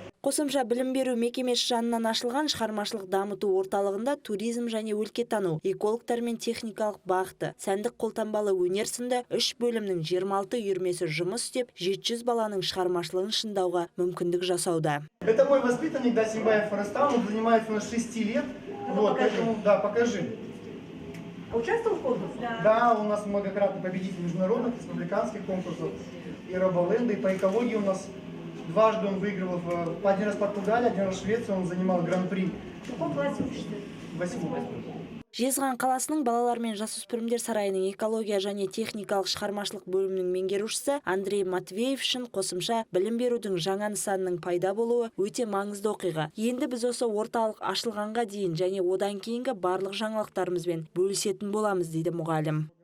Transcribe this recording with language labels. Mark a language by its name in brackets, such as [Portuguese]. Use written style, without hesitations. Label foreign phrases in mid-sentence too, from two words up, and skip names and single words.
[Kazakh] Қосымша білім беру мекемесі жанынан ашылған шығармашылық дамыту орталығында туризм және өлкетану, экологтар мен техникалық бағыты, сәндік қолтанбалы өнер сынды 3 бөлімнің 26 үйірмесі жұмыс істеп, 700 баланың шығармашылығын шыңдауға мүмкіндік жасауда. [Russian] Это мой воспитанник, да, Симбаев Форестан, он занимается на 6 лет. Вот, поэтому, да, покажи. Участвовал в конкурсе? Да, у нас многократный победитель международных, республиканских конкурсов. И Роболенда, и по экологии у нас дважды он выигрывал, один раз в Португалии, один раз в Швеции, он занимал гран-при. В каком классе учишься? 8. [Kazakh] Жезқазған қаласының балалар мен жасөспірімдер сарайының экология және техникалық шығармашылық бөлімінің меңгерушісі Андрей Матвеев үшін қосымша білім берудің жаңа нысанының пайда болуы өте маңызды оқиға. Енді біз осы орталық ашылғанға дейін және одан кейінгі барлық жаңалықтарымызбен бөлісетін боламыз, дейді мұғалім.